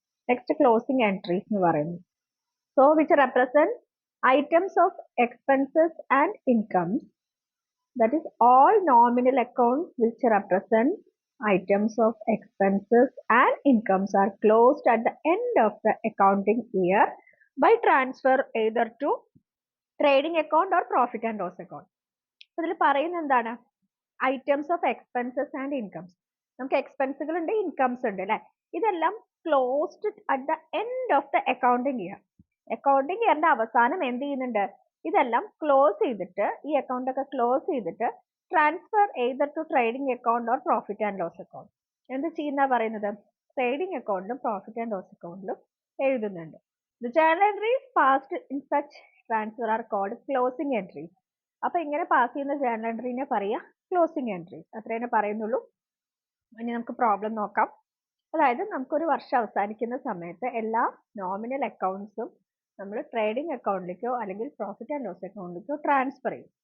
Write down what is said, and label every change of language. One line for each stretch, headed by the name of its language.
Malayalam: Next closing entries എന്ന് പറയുന്നത്.
English: So which represent items of expenses and incomes, that is all nominal accounts which represent items of expenses and incomes are closed at the end of the accounting year by transfer either to trading account or profit and loss account.
Malayalam: So ഇതിൽ പറയുന്നത് എന്താണ്?
English: items of expenses and incomes.
Malayalam: നമുക്ക് എക്സ്പെൻസുകൾ ഉണ്ട്, incomes ഉണ്ട് അല്ലേ? ഇതെല്ലാം
English: closed at the end of the accounting year.
Malayalam: Accounting ഇയറിന്റെ അവസാനം എന്ത് ചെയ്യുന്നുണ്ട്? ഇതെല്ലാം ക്ലോസ് ചെയ്തിട്ട് ഈ അക്കൗണ്ട് ഒക്കെ ക്ലോസ് ചെയ്തിട്ട്
English: Transfer either to trading account or profit and loss account.
Malayalam: എന്ത് ചെയ്യുന്ന പറയുന്നത്? ട്രേഡിംഗ് അക്കൗണ്ടിലും പ്രോഫിറ്റ് ആൻഡ് ലോസ് അക്കൗണ്ടിലും എഴുതുന്നുണ്ട്.
English: The journal entries passed in such transfer are called closing entries.
Malayalam: അപ്പൊ ഇങ്ങനെ പാസ് ചെയ്യുന്ന ജേർണൽ എൻട്രീനെ പറയാ ക്ലോസിംഗ് എൻട്രീസ്. അത്രേനെ പറയുന്നുള്ളൂ. ഇനി നമുക്ക് പ്രോബ്ലം നോക്കാം. അതായത് നമുക്കൊരു വർഷം അവസാനിക്കുന്ന സമയത്ത് എല്ലാ നോമിനൽ അക്കൗണ്ട്സും നമ്മൾ ട്രേഡിംഗ് അക്കൗണ്ടിലേക്കോ അല്ലെങ്കിൽ പ്രോഫിറ്റ് ആൻഡ് ലോസ് അക്കൗണ്ടിലേക്കോ ട്രാൻസ്ഫർ ചെയ്യും.